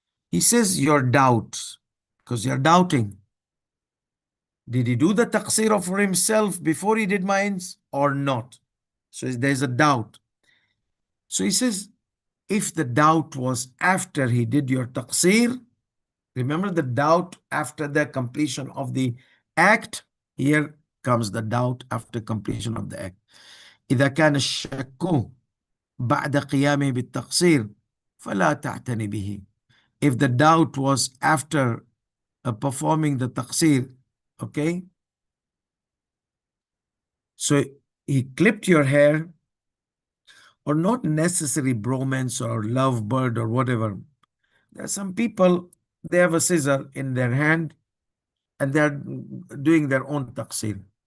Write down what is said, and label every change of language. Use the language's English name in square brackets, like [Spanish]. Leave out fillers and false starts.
[English] He says, your doubts, because you're doubting. Did he do the taqsir for himself before he did mine or not? So there's a doubt. So he says, if the doubt was after he did your taqsir, remember the doubt after the completion of the act, here comes the doubt after completion of the act. [Arabic] إذا كان الشك بعد قيامه بالتقصير فلا تعتني به. [English] If the doubt was after performing the taqsir, okay? So he clipped your hair, or not necessary bromance or lovebird or whatever. There are some people, they have a scissor in their hand and they're doing their own taqsir.